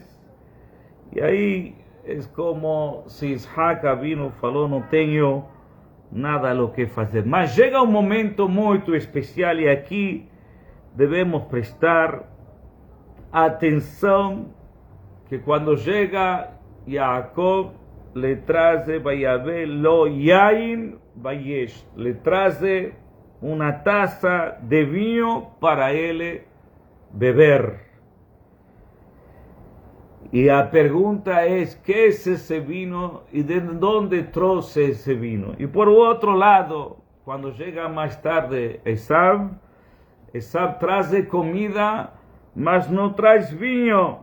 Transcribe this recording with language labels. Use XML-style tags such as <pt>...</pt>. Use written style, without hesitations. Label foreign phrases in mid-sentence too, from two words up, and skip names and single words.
<pt>E aí é como se Isaac Avinu falou, não tenho nada o que fazer. Mas chega um momento muito especial e aqui devemos prestar atenção, que quando chega Jacob, le traze</pt> <he>ויבא לו יין וישת,</he> <pt>le traze uma taça de vinho para ele beber. E a pergunta é, que é esse vinho e de onde trouxe esse vinho? E por outro lado, quando chega mais tarde Esaú traz comida, mas não traz vinho.</pt>